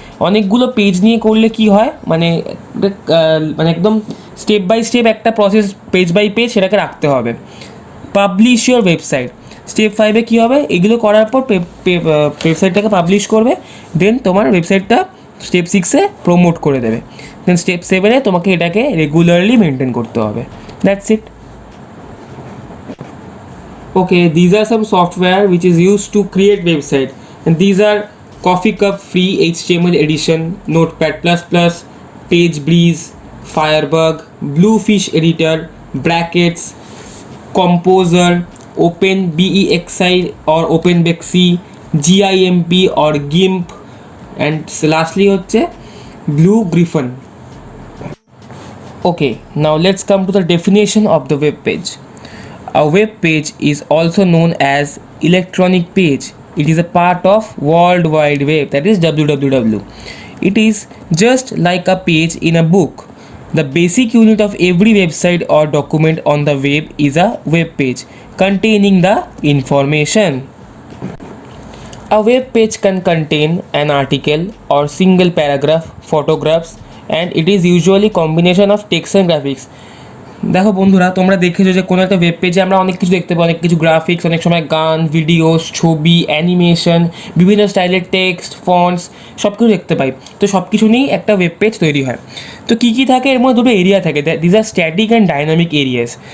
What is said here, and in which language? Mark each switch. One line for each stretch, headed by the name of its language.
Bangla: অনেকগুলো পেজ নিয়ে করলে কি হয়, মানে একদম স্টেপ বাই স্টেপ একটা প্রসেস পেজ বাই পেজ সেটাকে রাখতে হবে.
English: Publish your website.
Bangla: স্টেপ 5-এ কী হবে, এগুলো করার পর ওয়েবসাইটটাকে পাবলিশ করবে, দেন তোমার ওয়েবসাইটটা স্টেপ 6-এ প্রমোট করে দেবে. দেন স্টেপ 7-এ তোমাকে এটাকে রেগুলারলি মেনটেন করতে হবে.
English: That's it. Okay, these are some software which is used to create website and these are Coffee Cup Free HTML Edition, Notepad++, PageBreeze, Firebug, Bluefish Editor, Brackets, Composer, OpenBEXI or OpenBexy, GIMP or GIMP, and lastly হচ্ছে Blue Griffon. Okay, now let's come to the definition of the web page. A web page is also known as electronic page. It is a part of World Wide Web, that is www. It is just like a page in a book. The basic unit of every website or document on the web is a web page containing the information. A web page can contain an article or single paragraph, photographs, and it is usually combination of text and graphics.
Bangla: দেখো বন্ধুরা, তোমরা দেখেছো যে কোনো একটা web পেজে আমরা অনেক কিছু দেখতে পাই, অনেক কিছু গ্রাফিক্স, অনেক সময় গান, ভিডিওস, ছবি, অ্যানিমেশন, বিভিন্ন স্টাইলের টেক্সট, ফন্টস সব কিছু দেখতে পাই। তো সব কিছু নিয়েই একটা ওয়েব পেজ তৈরি হয়। তো কী কী থাকে এর মধ্যে? দুটো এরিয়া থাকে,
English: These are static and dynamic areas.